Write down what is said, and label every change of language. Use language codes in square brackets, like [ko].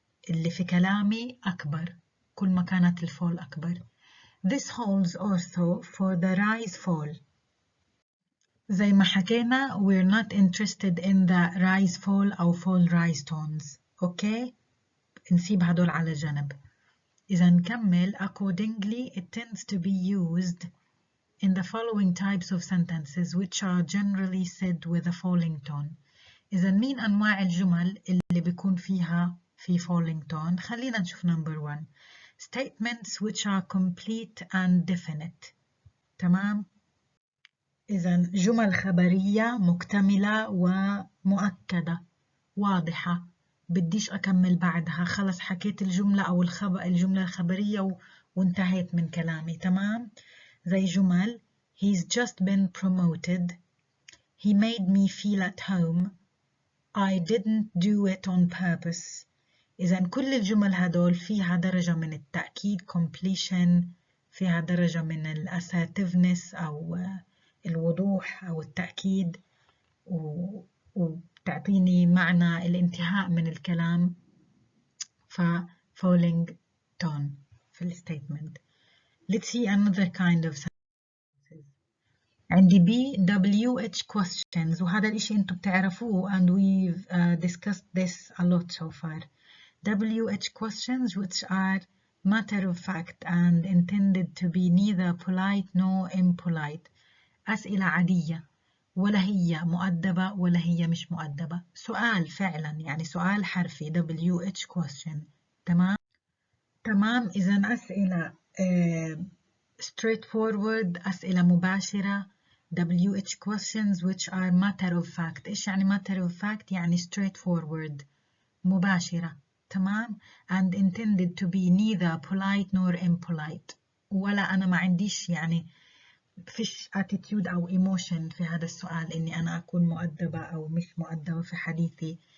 [ar] اللي في كلامي أكبر كل ما كانت الفول أكبر. [en] This holds also for the rise fall. [ar] زي ما حكينا [en] we're not interested in the rise fall أو fall rise tones. [ar] أوكي؟ نسيب هدول على جنب. إذا نكمل. [en] Accordingly it tends to be used in the following types of sentences which are generally said with a falling tone. [ar] إذا مين أنواع الجمل اللي بيكون فيها في falling tone؟ خلينا نشوف number 1. [en] Statements which are complete and definite. [ar] تمام؟ إذا جمل خبرية مكتملة ومؤكدة واضحة، بديش أكمل بعدها، خلص حكيت الجملة أو الجملة الخبرية وانتهيت من كلامي. تمام؟ زي جمل [en] He's just been promoted. He made me feel at home. I didn't do it on purpose. [ar] إذا كل الجمل هدول فيها درجة من التأكيد completion، فيها درجة من الassertiveness أو الوضوح أو التأكيد، وتعطيني معنى الانتهاء من الكلام. [en] falling tone [ar] في الستيتمنت. [en] Let's see another kind of sentences. [ar] عندي B WH questions، وهذا الإشي أنتم بتعرفوه [en] and we've discussed this a lot so far. WH questions which are matter of fact and intended to be neither polite nor impolite. [ar] أسئلة عادية، ولا هي مؤدبة ولا هي مش مؤدبة، سؤال فعلا، يعني سؤال حرفي WH question. تمام؟ تمام. إذا أسئلة straightforward، أسئلة مباشرة. [en] WH questions which are matter of fact. [ar] إيش يعني [en] matter of fact؟ يعني straightforward، مباشرة. [ar] تمام. [en] and intended to be neither polite nor impolite. [ar] ولا أنا ما عنديش يعني فيش attitude أو emotion في هذا السؤال إني أنا أكون مؤدبة أو مش مؤدبة في حديثي.